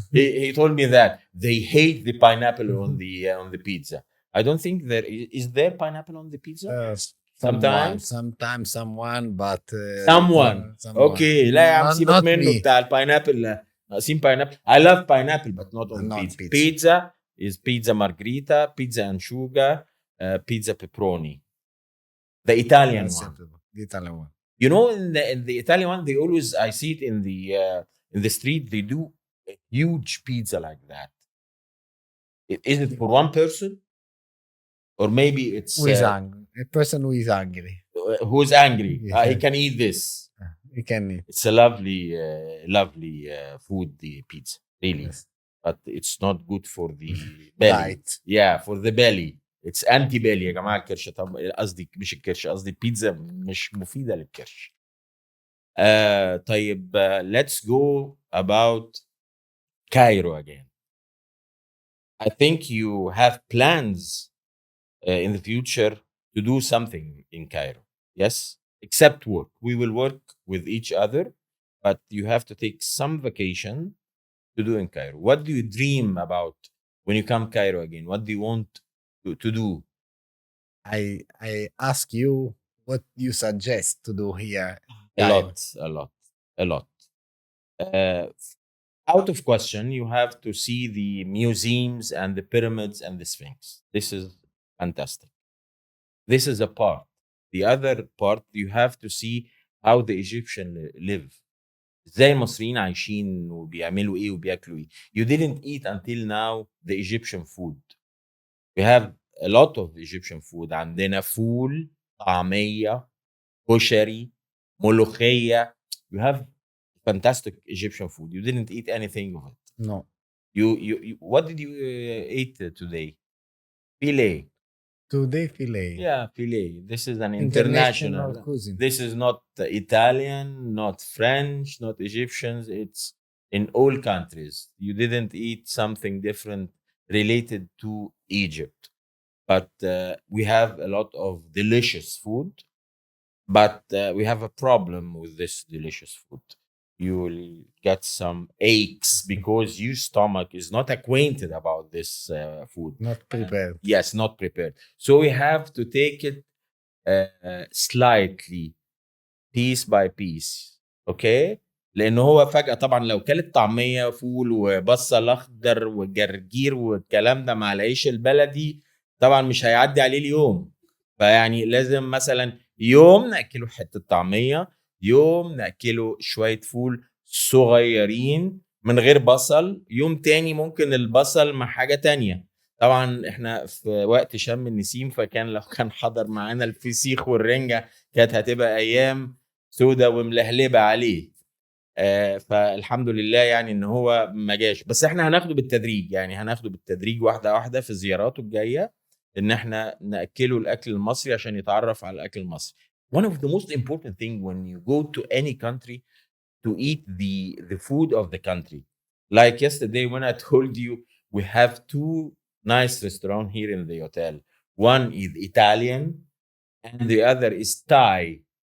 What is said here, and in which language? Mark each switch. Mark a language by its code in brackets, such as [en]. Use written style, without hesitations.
[en] He told me that they hate the pineapple on the pizza. I don't think there is there pineapple on the pizza. Sometimes someone, but someone. [ar] Okay, لا يا عم سيبك منه بتاع الباينابل. ناقصين [en] pineapple. I love pineapple but not on pizza. Pizza is pizza margherita, pizza anchoga, pizza pepperoni. The Italian one. The Italian one. You know, in the Italian one, they always, I see it in the street, they do a huge pizza like that. Is it for one person? Or maybe it's who is angry. A person who is angry. Who's angry. Yeah. He can eat this. He can eat. It's a lovely food, the pizza, really. Yes. But it's not good for the belly. Right. Yeah, for the belly. It's anti belly [ar] يا جماعه. الكرش طب قصدي مش الكرش، قصدي البيتزا مش مفيده للكرش. [en] طيب let's go about Cairo again. I think you have plans in the future to do something in Cairo. Yes, except work. We will work with each other, but you have to take some vacation to do in Cairo. What do you dream about when you come Cairo again? What do you want to do? I ask you what you suggest to do here. A lot. Out of question, you have to see the museums and the pyramids and the Sphinx. This is fantastic. This is a part. The other part, you have to see how the Egyptians live. [ar] ازاي المصريين عايشين وبيعملوا ايه وبياكلوا ايه. [en] You didn't eat until now the Egyptian food. We have a lot of Egyptian food. [ar] عندنا فول، طعمية، كشري، ملوخية. [en] You have fantastic Egyptian food. You didn't eat anything of it. No. You what did you eat today? Filet. Today filet. Yeah, filet. This is an international cuisine. This is not Italian, not French, not Egyptians. It's in all countries. You didn't eat something different related to Egypt. But we have a lot of delicious food. But we have a problem with this delicious food. you will get some aches because your stomach is not acquainted about this food. Not prepared. Yes, not prepared. So we have to take it slightly, piece by piece. [ar] اوكي، لان هو فجأة طبعا لو كلت طعمية فول وبصل اخضر وجرجير والكلام ده مع العيش البلدي طبعا مش هيعدي عليه اليوم. فيعني لازم مثلا يوم ناكله حتة طعمية، يوم ناكله شوية فول صغيرين من غير بصل، يوم تاني ممكن البصل مع حاجة تانية. طبعا احنا في وقت شم النسيم، فكان لو كان حضر معانا الفسيخ والرنجة كانت هتبقى ايام سودة وملهلبة عليه. فالحمد لله يعني ان هو ما جاش، بس احنا هناخده بالتدريج، يعني هناخده بالتدريج واحدة واحدة في زياراته الجاية، ان احنا ناكله الاكل المصري عشان يتعرف على الاكل المصري. [en] One of the most important thing when you go to any country to eat the food of the country. Like yesterday when I told you we have two nice restaurants here in the hotel. One is Italian and the other is Thai.